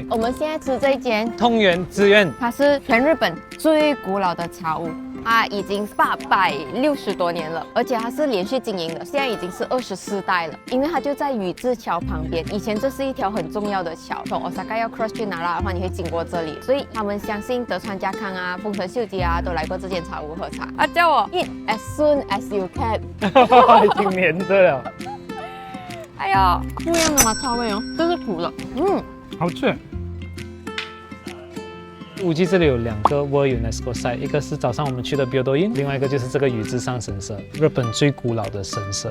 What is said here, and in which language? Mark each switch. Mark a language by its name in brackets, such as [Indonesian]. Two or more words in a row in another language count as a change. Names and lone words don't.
[Chinese] 我們現在吃這一間通源之苑，它是全日本最古老的茶屋。它已經860多年了，而且它是連續經營的，現在已經是24代了。因為它就在宇治橋旁邊，以前這是一條很重要的橋，從 Osaka 要 cross 去Nara的話，你會經過這裡，所以他們相信德川家康啊、豐臣秀吉啊都來過這間茶屋喝茶。他叫我 [English] eat as soon as you can， [Chinese] 已經黏着了。哎呀，不一樣的抹茶味哦，這是苦的，好吃。烏雞這裡有2個 [English] World UNESCO Site， [Chinese] 一個是早上我們去的 Byodo-in， 另外一個就是這個宇治上神社，日本最古老的神社。